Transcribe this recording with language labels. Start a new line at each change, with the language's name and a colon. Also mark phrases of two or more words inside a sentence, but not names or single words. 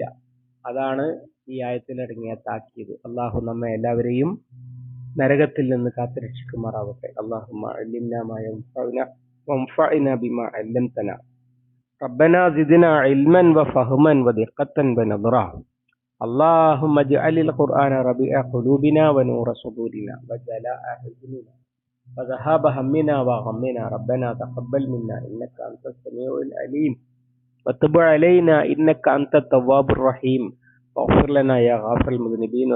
Malayalam: അതാണ് ഈ ആയത്തിലടങ്ങിയ താക്കീത്. അള്ളാഹു നമ്മെ എല്ലാവരെയും നരകത്തിൽ നിന്ന് കാത്തുരക്ഷിക്കുമാറാവട്ടെ.
Arabic: اللهم علمنا ما ينفعنا وانفعنا بما علمتنا. ربنا زدنا علما وفهما ودقة ونظرا. اللهم اجعل القرآن ربيع قلوبنا ونور صدورنا وجلاء حزننا وذهاب همنا وغمنا. ربنا تقبل منا إنك أنت السميع العليم وتب علينا إنك أنت التواب الرحيم واغفر لنا يا غافر المذنبين.